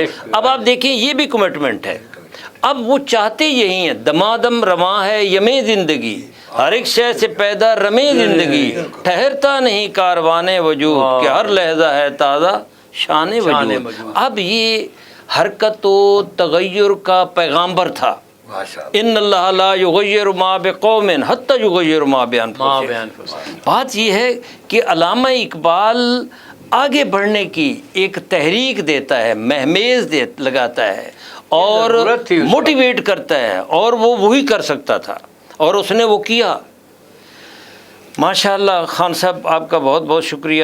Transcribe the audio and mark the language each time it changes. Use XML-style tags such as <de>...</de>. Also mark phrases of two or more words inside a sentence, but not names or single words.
<ur>اب آپ دیکھیں یہ بھی کمٹمنٹ ہے. اب وہ چاہتے یہی ہیں دمادم رواں ہے یمیں زندگی، ہر ایک شے سے پیدا رمے زندگی، ٹھہرتا نہیں کاروان وجود کہ ہر لحظہ ہے تازہ شان وجود. اب یہ حرکت و تغیر کا پیغامبر تھا.</ur> <ar>ان اللہ لا یغیر ما بقوم حتی یغیر ما بانفسہم.</ar> <ur>بات یہ ہے کہ علامہ اقبال آگے بڑھنے کی ایک تحریک دیتا ہے، مہمیز لگاتا ہے اور موٹیویٹ کرتا ہے، اور وہ وہی کر سکتا تھا اور اس نے وہ کیا. ماشاءاللہ خان صاحب آپ کا بہت بہت شکریہ.</ur>